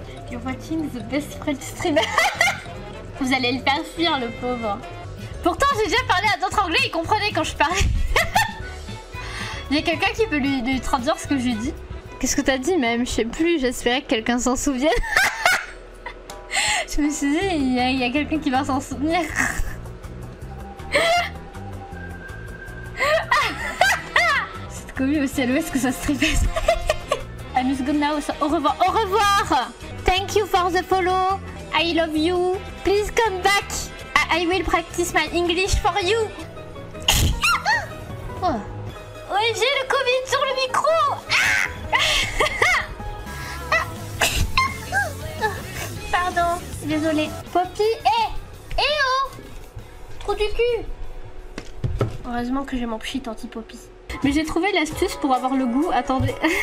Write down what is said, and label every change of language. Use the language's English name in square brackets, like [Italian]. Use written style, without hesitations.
[English] You're watching the best French streamer. [French] Vous allez le faire fuir, le pauvre. Pourtant, j'ai déjà parlé à d'autres anglais, ils comprenaient quand je parlais. Il y a quelqu'un qui peut lui traduire ce que je lui dis. Qu'est-ce que t'as dit même? Je sais plus, j'espérais que quelqu'un s'en souvienne. Je me suis dit, il y a quelqu'un qui va s'en souvenir. C'est commis aussi à l'ouest que ça se tripesse. [English] I must go now, so [French] au revoir. Au revoir. [English] Thank you for the follow. I love you. Please come back. I will practice my English for you. Oh. [French] Ouais, j'ai le Covid sur le micro. Pardon, désolée. Poppy, oh, trou du cul. Heureusement que j'ai mon pchit anti-Poppy. Mais j'ai trouvé l'astuce pour avoir le goût. Attendez.